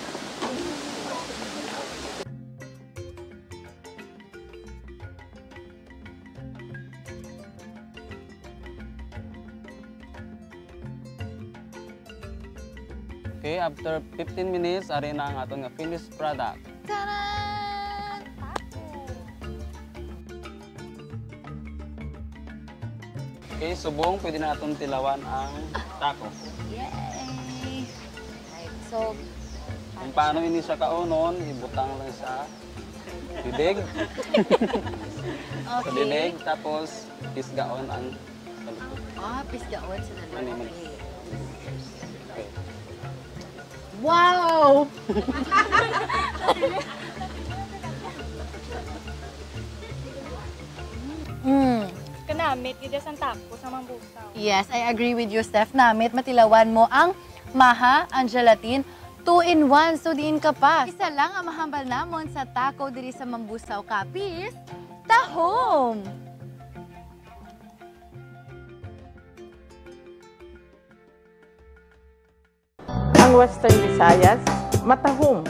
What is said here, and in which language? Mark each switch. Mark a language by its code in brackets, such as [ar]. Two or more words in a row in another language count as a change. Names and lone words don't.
[hil] Okay, after 15 minutes, ari na ang ating [en] finished product. Taran! [hil] Okay, subong, pwede na natin tilawan ang taco. [en] Yay! Right, so, [hil] kung paano ini siya kaunon, ibutang lang sa bibig. Sa bibig, tapos pisgaon ang kalupot. Pisgaon sa dalawa. Okay. Wow! Kanamit, gid sa tako sa Mambusaw. [en] Yes, I agree with you, Steph. [hil] Namit, matilawan mo ang maha, ang gelatin, 2-in-1, so diin ka pa. Isa lang ang mahambal namon sa taco diri sa Mambusaw Capiz, tahom! Ang Western Visayas, matahom.